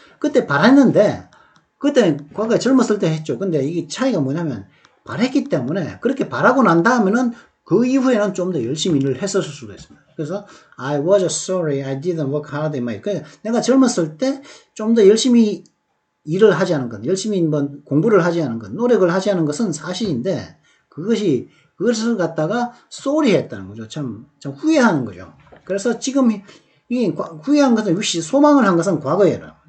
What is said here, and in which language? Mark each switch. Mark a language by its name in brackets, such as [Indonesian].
[Korean] 그때 바랬는데 그때 과거에 젊었을 때 했죠. 근데 이게 차이가 뭐냐면 바랬기 때문에 그렇게 바라고 난 다음에는 그 이후에는 좀 더 열심히 일을 했었을 수도 있습니다. [English] 그래서 I was sorry I didn't work hard in my youth. [Korean] 내가 젊었을 때 좀 더 열심히 일을 하지 않은 것, 열심히 공부를 하지 않은 것, 노력을 하지 않은 것은 사실인데 그것을 갖다가 sorry 했다는 거죠. 참 후회하는 거죠. 그래서 지금 이 후회한 것은 소망을 한 것은 과거에라.